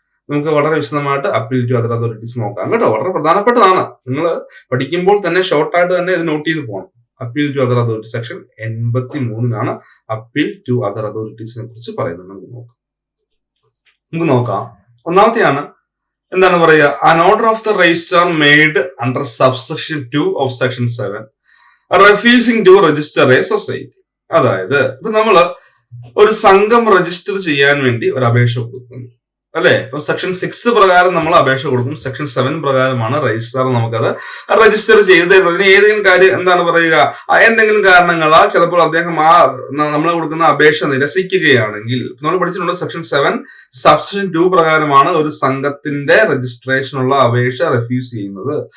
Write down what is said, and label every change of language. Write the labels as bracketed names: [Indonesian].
[Malayalam] നമുക്ക് വളരെ വിശദമായിട്ട് [English] appeal to other authorities [Malayalam] നോക്കാം കേട്ടോ. വളരെ പ്രധാനപ്പെട്ടതാണ്. നിങ്ങൾ പഠിക്കുമ്പോൾ തന്നെ ഷോർട്ടായിട്ട് തന്നെ ഇത് നോട്ട് ചെയ്ത് പോകണം. [English] appeal to other authority [Malayalam] section 83 appeal to other അതോറിറ്റീസിനെ കുറിച്ച് പറയുന്നത്. നമുക്ക് നോക്കാം. ഒന്നാമത്തെയാണ് എന്താണ് പറയുക? [English] an order of the registrar made under subsection 2 of section 7 refusing to register a society. [Malayalam] അതായത് ഇപ്പൊ നമ്മള് ഒരു സംഘം രജിസ്റ്റർ ചെയ്യാൻ വേണ്ടി ഒരു അപേക്ഷ കൊടുക്കുന്നു. അല്ലെ? ഇപ്പൊ സെക്ഷൻ 6 പ്രകാരം നമ്മൾ അപേക്ഷ കൊടുക്കും. സെക്ഷൻ 7 പ്രകാരമാണ് രജിസ്ട്രാർ നമുക്കത് രജിസ്റ്റർ ചെയ്ത് തരുന്നതിന് ഏതെങ്കിലും കാര്യം എന്താണ് പറയുക, എന്തെങ്കിലും കാരണങ്ങളാൽ ചിലപ്പോൾ അദ്ദേഹം നമ്മൾ കൊടുക്കുന്ന അപേക്ഷ നിരസിക്കുകയാണെങ്കിൽ, നമ്മൾ പഠിച്ചിട്ടുണ്ട് സെക്ഷൻ 7 സബ്സെക്ഷൻ 2 പ്രകാരമാണ് ഒരു സംഘത്തിന്റെ രജിസ്ട്രേഷനുള്ള അപേക്ഷ റെഫ്യൂസ് ചെയ്യുന്നത്.